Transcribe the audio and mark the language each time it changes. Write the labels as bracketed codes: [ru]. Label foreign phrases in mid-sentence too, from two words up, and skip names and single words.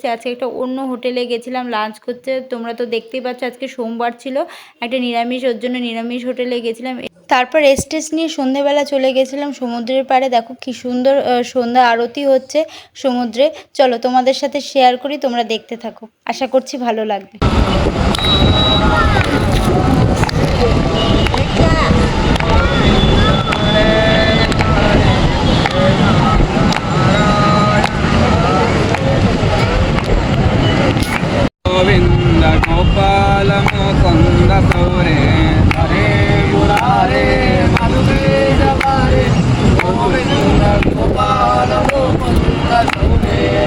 [bn] আজকে একটা অন্য হোটেলে গেছিলাম লাঞ্চ করতে। তোমরা তো দেখতেই পাচ্ছ আজকে সোমবার ছিল, একটা নিরামিষ, ওর জন্য নিরামিষ হোটেলে গেছিলাম। তারপর রেস্ট নিয়ে সন্ধ্যেবেলা চলে গেছিলাম সমুদ্রের পাড়ে। দেখো কি সুন্দর সন্ধ্যা আরতি হচ্ছে সমুদ্রে। চলো তোমাদের সাথে শেয়ার করি, তোমরা দেখতে থাকো, আশা করছি ভালো লাগবে। [sa] गोविंद गोपाल मुकुंद गौरे हरे मुरारे मधुसूदन हरे गोविंद गोपाल मुकुंद गौरे